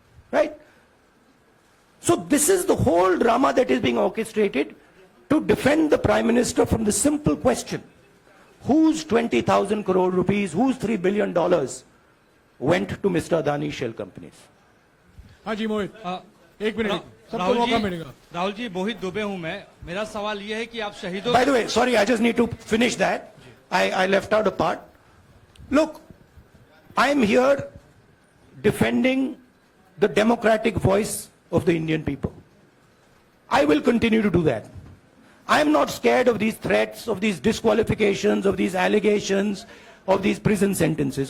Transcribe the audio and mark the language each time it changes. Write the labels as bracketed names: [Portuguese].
[English] Right? So this is the whole drama that is being orchestrated to defend the Prime Minister from the simple question, whose 20,000 crore rupees, whose $3 billion went to Mr. Adani shell companies? [Hindi] हाँ जी मोहित, एक minute सबको राहुल मौका जी, मिलेगा. राहुल जी, मोहित दुबे हूं मैं. मेरा सवाल ये है कि आप शहीदों. [English] By the way, sorry, I just need to finish that. I left out a part. Look, I am here defending the democratic voice of the Indian people. I will continue to do that. I am not scared of these threats, of these disqualifications, of these allegations, of these prison sentences.